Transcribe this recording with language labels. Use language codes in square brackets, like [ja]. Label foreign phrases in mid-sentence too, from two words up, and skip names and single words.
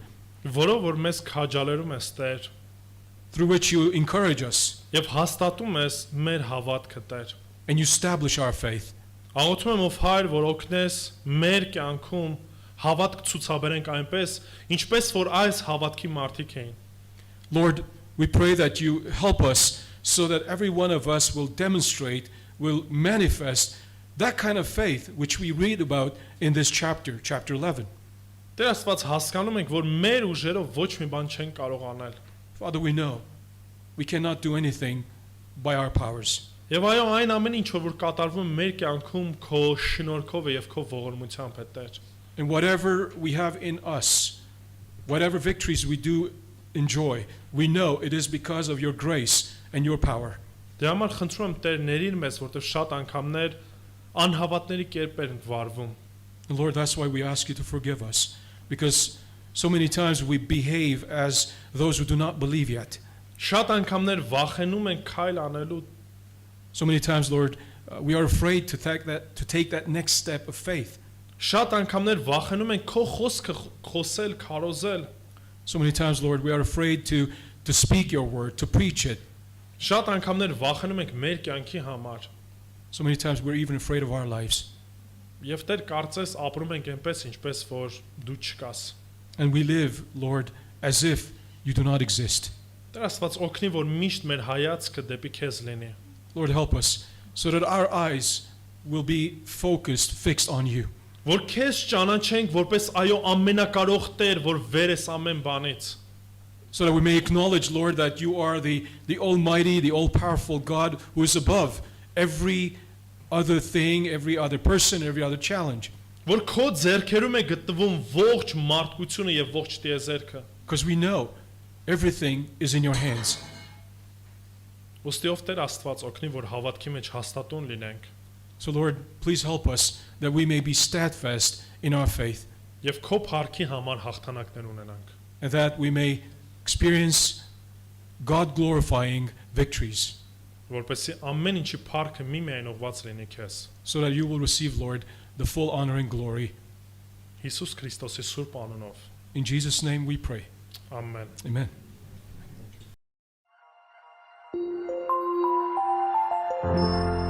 [hy] Որով որ մեզ քաջալերում ես Տեր, [en] through which You encourage us [hy] եւ հաստատում ես մեր հավատքը Տեր։ [en] and You establish our faith. [hy] Աղոթում եմ ով Հայր, որ օգնես մեր կյանքում հավատք ցուցաբերենք այնպես, ինչպես որ այս հավատքի մարդիկ էին։ [en] Lord, we pray that You help us so that every one of us will demonstrate, will manifest that kind of faith which we read about in this chapter, chapter 11. [hy] Տեր Աստված, հասկանում ենք, որ մեր ուժերով ոչ մի բան չեն կարող անել։ [en] Father, we know we cannot do anything by our powers. [hy] Եվ այո, այն ամեն ինչ որ կատարվում մեր կյանքում քո շնորհքով է եւ քո ողորմությամբ է Տեր։ [en] And whatever we have in us, whatever victories we do enjoy, we know it is because of Your grace and Your power. [hy] Դրա համար խնդրում եմ Տեր ների մեզ, որտեղ շատ անգամներ անհավատների կերպեր են վարվում։ [en] And Lord, that's why we ask You to forgive us, because so many times we behave as those who do not believe yet. [hy] Շատ անգամներ վախենում են քայլ անելու։ [en] So many times, Lord, we are afraid to take that next step of faith. [hy] Շատ անգամներ վախենում են քո խոսքը խոսել, քարոզել։ [en] So many times, Lord, we are afraid to speak Your word, to preach it. [hy] Շատ անգամներ վախենում ենք մեր կյանքի համար։ [en] So many times we're even afraid of our lives. [hy] Եվ Տեր կարծես ապրում ենք այնպես, ինչպես որ դու չկաս։ [en] And we live, Lord, as if You do not exist. [hy] Տեր Աստված օգնի, որ միշտ մեր հայացքը դեպի քեզ լինի։ [en] Lord, help us so that our eyes will be focused, fixed on You. [hy] Որ քեզ ճանաչենք որպես այո ամենակարող Տեր, որ վեր ես ամեն բանից։ [en] So that we may acknowledge, Lord, that You are the almighty, the all-powerful God who is above every other thing, every other person, every other challenge. [hy] Որ քո ձեռքերում է գտնվում ողջ մարդկությունը եւ ողջ տիեզերքը։ [en] Because we know everything is in Your hands. [hy] Ոստիով Տեր Աստված օգնի, որ հավատքի մեջ հաստատուն լինենք [en] So, Lord, please help us that we may be steadfast in our faith [hy] եւ քո փառքի համար հաղթանակներ ունենանք։ [en] and that we may experience God-glorifying victories [hy] Որպեսզի ամեն ինչի փառքը միմիայն ուղված լինի քեզ։ [en] so that You will receive, Lord, the full honor and glory. [hy] Հիսուս Քրիստոսի սուրբ անունով։ [en] In Jesus' name we pray. [hy] Ամեն։ [en] Amen.